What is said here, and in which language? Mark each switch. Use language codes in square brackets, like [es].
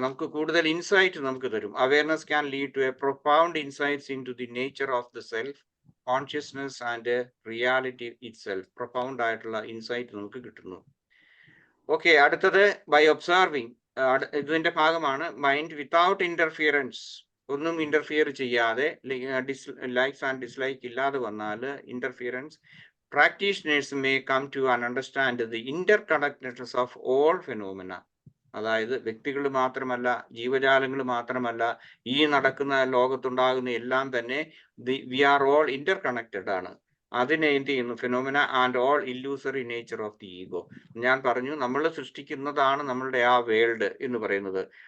[ml] നമുക്ക് കൂടുതൽ ഇൻസൈറ്റ് നമുക്ക് തരും. [en] Awareness can lead to a profound insights into the nature of the self, consciousness and reality itself. [ml] Profound ആയിട്ടുള്ള insight നമുക്ക് കിട്ടുന്നു. Okay, അടുത്തത് ബൈ ഒബ്സർവിങ്. ഇതിന്റെ ഭാഗമാണ് മൈൻഡ് വിത്തൗട്ട് ഇന്റർഫിയറൻസ്. ഒന്നും ഇന്റർഫിയർ ചെയ്യാതെ, ലൈക്സ് ആൻഡ് ഡിസ്ലൈക്ക് ഇല്ലാതെ വന്നാൽ interference, [en] practitioners may come to and understand the interconnectedness of all phenomena. [ml] അതായത് വ്യക്തികൾ മാത്രമല്ല, ജീവജാലങ്ങൾ മാത്രമല്ല, ഈ നടക്കുന്ന ലോകത്തുണ്ടാകുന്ന എല്ലാം തന്നെ [en] we are all interconnected [ml] ആണ്. അതിനെ എന്ത് ചെയ്യുന്നു? [en] Phenomena and all illusory nature of the ego. [ml] ഞാൻ പറഞ്ഞു, നമ്മൾ സൃഷ്ടിക്കുന്നതാണ് നമ്മളുടെ ആ വേൾഡ് എന്ന് പറയുന്നത്.